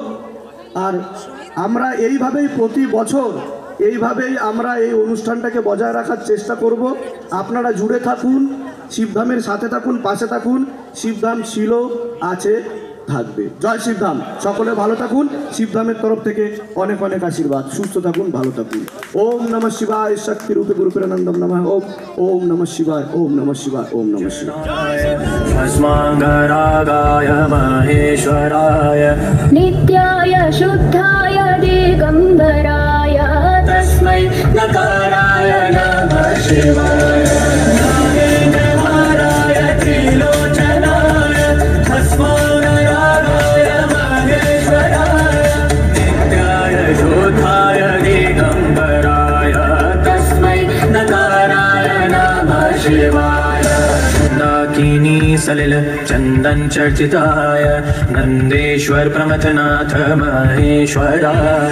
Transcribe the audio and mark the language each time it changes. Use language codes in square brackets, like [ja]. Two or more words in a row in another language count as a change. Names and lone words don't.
[bn] আর আমরা এইভাবেই প্রতি বছর এইভাবেই আমরা এই অনুষ্ঠানটাকে বজায় রাখার চেষ্টা করব। আপনারা জুড়ে থাকুন, শিবধামের সাথে থাকুন, পাশে থাকুন। শিবধাম ছিল, আছে, থাকবে। জয় শিবধাম। সকলে ভালো থাকুন। শিবধামের তরফ থেকে অনেক অনেক আশীর্বাদ। সুস্থ থাকুন, ভালো থাকুন। [sa] ওম নমঃ শিবায়। শক্তি রূপে গুরুপ্রেরণানন্দম নমঃ। ওম নমঃ শিবায়। ওম নমঃ শিবায়। ওম নমঃ শিবায়। भस्माङ्गरागाय महेश्वराय नित्याय शुद्धाय दिगम्बराय तस्मै नकाराय नमः शिवाय नागेन्द्रहाराय त्रिलोचनाय भस्माङ्गरागाय महेश्वराय नित्याय शुद्धाय दिगम्बराय तस्मै नकाराय नमः शिवाय दाकिनी सलिल चंदन चर्चिताय नंदेश्वर प्रमथनाथ महेश्वराय